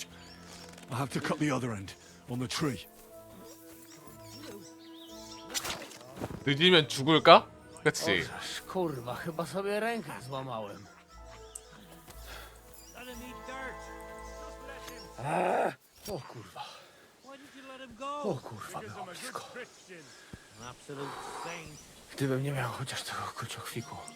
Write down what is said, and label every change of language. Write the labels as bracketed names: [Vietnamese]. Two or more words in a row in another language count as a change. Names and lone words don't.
[English] I have to cut the other end, on the tree. [Korean] 늦으면 죽을까? 그치? [Polish] Kurwa, chyba sobie rękę złamałem. O kurwa. O kurwa, było blisko. Gdybym nie miał chociaż tego kruciochwiku.